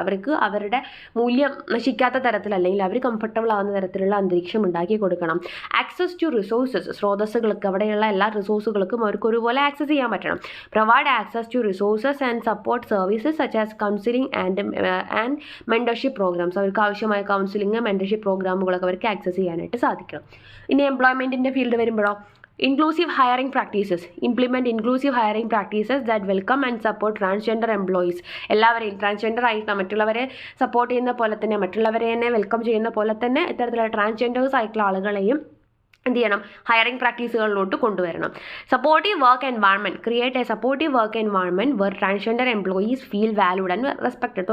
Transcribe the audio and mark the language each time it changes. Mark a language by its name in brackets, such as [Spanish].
[Malayalam] അവർക്ക് അവരുടെ മൂല്യം നശിക്കാത്ത തരത്തിൽ അല്ലെങ്കിൽ അവർ കംഫർട്ടബിൾ ആവുന്ന തരത്തിലുള്ള അന്തരീക്ഷം ഉണ്ടാക്കി കൊടുക്കണം. [English] access to resources [Malayalam] സ്രോതസ്സുകൾക്ക് അവിടെയുള്ള എല്ലാ റിസോഴ്സുകൾക്കും അവർക്ക് ഒരുപോലെ ആക്സസ് ചെയ്യാൻ പറ്റണം. [English] Provide access to resources and support services such as counselling and mentorship programmes. [Malayalam] അവർക്ക് ആവശ്യമായ കൗൺസിലിംഗ് മെൻറ്റർഷിപ്പ് പ്രോഗ്രാമുകളൊക്കെ അവർക്ക് ആക്സസ് ചെയ്യാനായിട്ട് സാധിക്കണം. ഇനി എംപ്ലോയ്മെൻറ്റിൻ്റെ ഫീൽഡ് വരുമ്പോഴോ [English] inclusive hiring practices implement inclusive hiring practices that welcome and support transgender employees. [Malayalam] എല്ലാവരെയും ട്രാൻസ്ജെൻഡർ ആയിട്ട് മറ്റുള്ളവരെ സപ്പോർട്ട് ചെയ്യുന്ന പോലെ തന്നെ മറ്റുള്ളവരെ തന്നെ വെൽക്കം ചെയ്യുന്ന പോലെ തന്നെ ഇത്തരത്തിലുള്ള ട്രാൻസ്ജെൻഡേഴ്സ് ആയിട്ടുള്ള ആളുകളെയും എന്ത് ചെയ്യണം? ഹയറിംഗ് പ്രാക്ടീസുകളിലോട്ട് കൊണ്ടുവരണം. [English] Supportive work environment create a supportive work environment where transgender employees feel valued and respected.